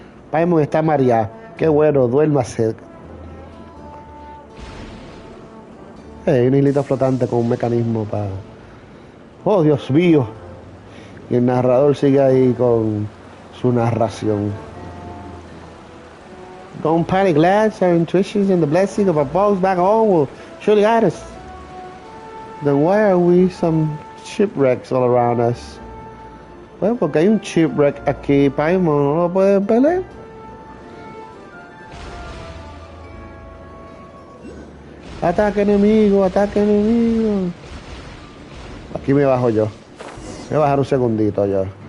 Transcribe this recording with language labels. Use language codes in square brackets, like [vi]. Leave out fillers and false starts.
[es] Paimon está mareado. Qué bueno, duérmase. Hay una islita flotante con un mecanismo para... Oh, Dios mío. Y el narrador sigue ahí con su narración. [en] Don't panic, lads. Our intuitions and the blessing of our boats back home will surely guide us. Then why are we some shipwrecks all around us? [es] Bueno, porque hay un shipwreck aquí, Paimon. ¿No lo pueden pelear? Ataque enemigo, ataque enemigo. Aquí me bajo yo. Voy a bajar un segundito yo.